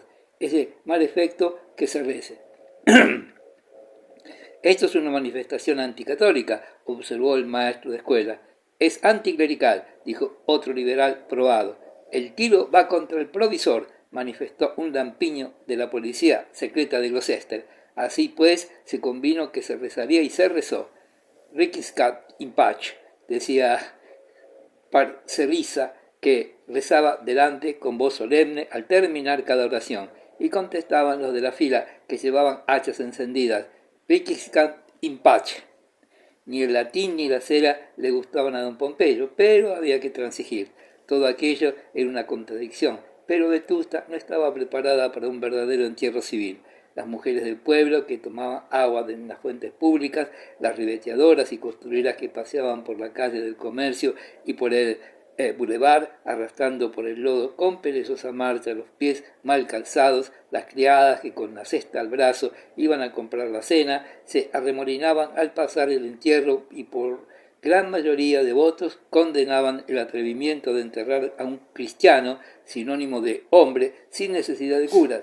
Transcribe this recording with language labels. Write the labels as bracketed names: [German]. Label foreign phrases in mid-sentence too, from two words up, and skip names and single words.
[Spanish] Ese mal efecto que se rece. Esto es una manifestación anticatólica, observó el maestro de escuela. Es anticlerical, dijo otro liberal probado. El tiro va contra el provisor, manifestó un lampiño de la policía secreta de Gloucester. Así pues, se convino que se rezaría y se rezó. [Latin] Riquiscat in pace, [Spanish] decía Parcerisa, que rezaba delante con voz solemne al terminar cada oración, y contestaban los de la fila que llevaban hachas encendidas. [Latin] Riquiscat in pace. [Spanish] Ni el latín ni la cera le gustaban a don Pompeyo, pero había que transigir. Todo aquello era una contradicción, pero Vetusta no estaba preparada para un verdadero entierro civil. Las mujeres del pueblo que tomaban agua de las fuentes públicas, las ribeteadoras y costureras que paseaban por la calle del comercio y por el boulevard, arrastrando por el lodo con perezosa marcha los pies mal calzados, las criadas que con la cesta al brazo iban a comprar la cena, se arremolinaban al pasar el entierro y por gran mayoría de votos condenaban el atrevimiento de enterrar a un cristiano, sinónimo de hombre, sin necesidad de curas.